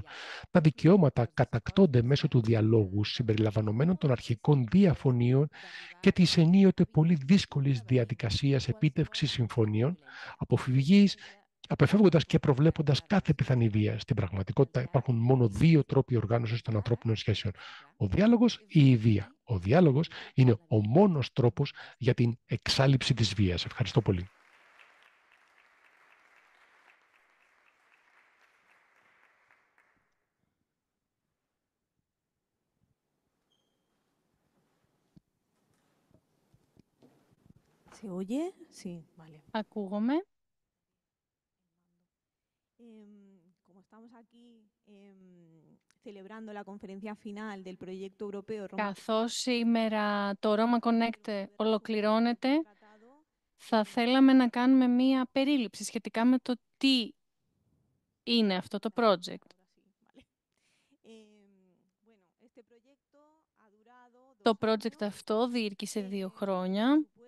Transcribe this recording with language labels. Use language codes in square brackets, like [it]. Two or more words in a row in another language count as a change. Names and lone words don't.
[el] Τα δικαιώματα κατακτώνται μέσω του διαλόγου συμπεριλαμβανομένων των αρχικών διαφωνίων και της ενίοτε πολύ δύσκολης διαδικασίας επίτευξης συμφωνίων, αποφεύγοντας και προβλέποντας κάθε πιθανή βία. Στην πραγματικότητα υπάρχουν μόνο δύο τρόποι οργάνωσης των ανθρώπινων σχέσεων. Ο διάλογος ή η βία. Ο διάλογος είναι ο μόνος τρόπος για την εξάλειψη της βίας. Ευχαριστώ πολύ. [es] ¿Se oye? Sí, vale. [el] Ακούγομαι. [es] Como estamos aquí celebrando la conferencia final del proyecto europeo Roma, [el] Καθώς σήμερα το Roma Connect ολοκληρώνεται, θα θέλαμε να κάνουμε μία περίληψη σχετικά με το τι είναι αυτό το project. Το project αυτό διήρκησε 2 χρόνια.